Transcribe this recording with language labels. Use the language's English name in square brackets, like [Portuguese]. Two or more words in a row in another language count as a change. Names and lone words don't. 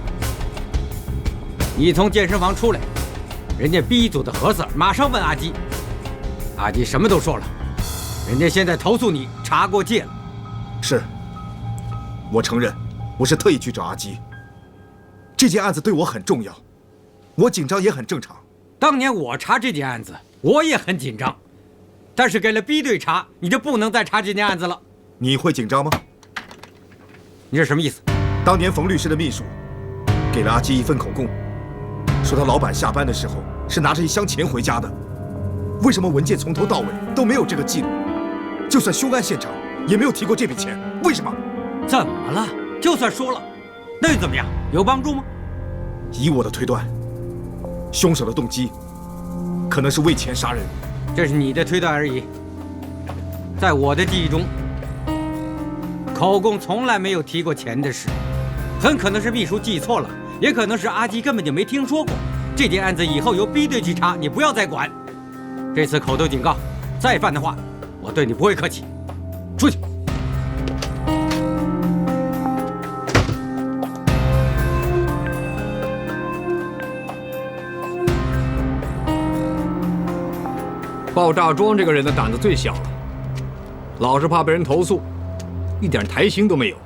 [Chinese] 你從健身房出來，人家 B 組的何 Sir 馬上問阿基，阿基什麼都說了，人家現在投訴你查過界了。是，我承認，我是特意去找阿基。這件案子对我很重要，我緊張也很正常。當年我查這件案子，我也很緊張，但是給了 B 隊查，你就不能再查這件案子了。你會緊張嗎？你這什麼意思？當年馮律師的秘書給了阿基一份口供，說他老板下班的時候是拿着一箱錢回家的。為什麼文件從頭到尾都沒有這個記錄？就算兇案現場也沒有提過這筆錢，為什麼？怎麼了？就算說了，那又怎麼樣？有幫助嗎？以我的推斷，兇手的動機可能是為錢殺人，這是你的推斷而已。在我的記憶中，口供從來沒有提過錢的事，很可能是秘書記錯了，也可能是阿基根本就没听說过。这件案子以後由 B 隊去查，你不要再管。這次口頭警告，再犯的話，我對你不會客氣。出去。爆炸庄这个人的膽子最小了，老是怕被人投訴，一點台型都沒有。